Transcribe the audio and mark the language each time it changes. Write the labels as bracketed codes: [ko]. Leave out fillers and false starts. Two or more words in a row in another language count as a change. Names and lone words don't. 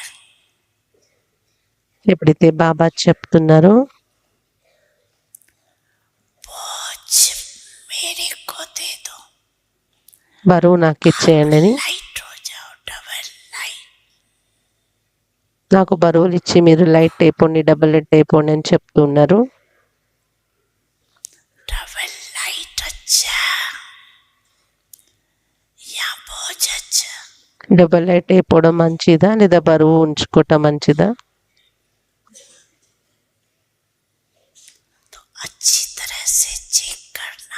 [te] ఎప్పుడైతే బాబా చెప్తున్నారో [hi] बोझ मेरे को दे दो, [te] బరువు నాకు ఇచ్చేయండి అని, [hi] लाइट हो जाओ, [en] double light. [te] నాకు బరువులు ఇచ్చి మీరు లైట్ అయిపోండి, [en] double light [te] అయిపోండి అని చెప్తున్నారు. [en] double light [hi] अच्छा या बोझ अच्छा, [en] double light [te] అయిపోవడం మంచిదా లేదా బరువు ఉంచుకోవటం మంచిదా? [hi] तो अच्छी तरह से चेक करना।